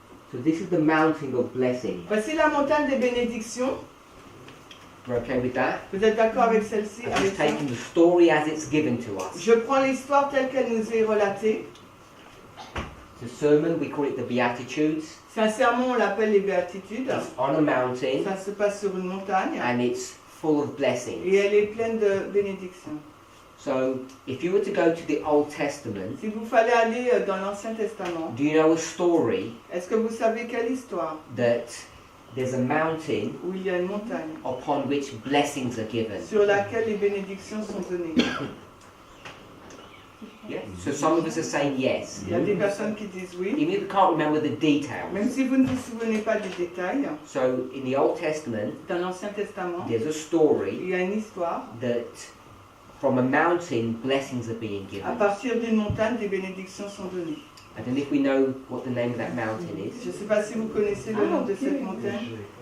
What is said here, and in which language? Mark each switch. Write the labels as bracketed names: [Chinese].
[English] So this is the mountain of blessing. [French] Voici la montagne des bénédictions. [English] We're okay with that? [French] Vous êtes d'accord avec celle-ci? [English] I'm [French] Avec [English] just [French] ça? [English] taking the story as it's given to us. [French] Je prends l'histoire telle qu'elle nous est relatée. [English] It's a sermon, we call it the Beatitudes. [French] C'est un sermon, on l'appelle les Béatitudes. [English] It's on a mountain [French] Ça se passe sur une montagne [English] and it's full of [French] et [English] blessings. [French] elle est pleine de bénédictions. [English] So if you were to go to the Old Testament, [French] Si vous fallait aller dans l'Ancien Testament, [English] do you know a story [French] est-ce que vous savez quelle histoire [English] that there's a mountain [French] où il y a une montagne [English] upon which blessings are given? [French] sur laquelle les bénédictions sont données? [English] Yeah. So some of us are saying yes. [French] Il y a des personnes qui disent oui, [English] Even if you can't remember the details. [French] même si vous ne vous souvenez pas des détails. [English] So in the Old Testament, [French] Dans l'Ancien Testament, [English] there's a story [French] il y a une histoire. [English] that from a mountain blessings are being [French] À [English] given. [French] partir d'une montagne, des bénédictions sont données. [English] I don't know if we know what the name of that mountain is. [French] Je ne sais pas si vous connaissez le nom de cette montagne.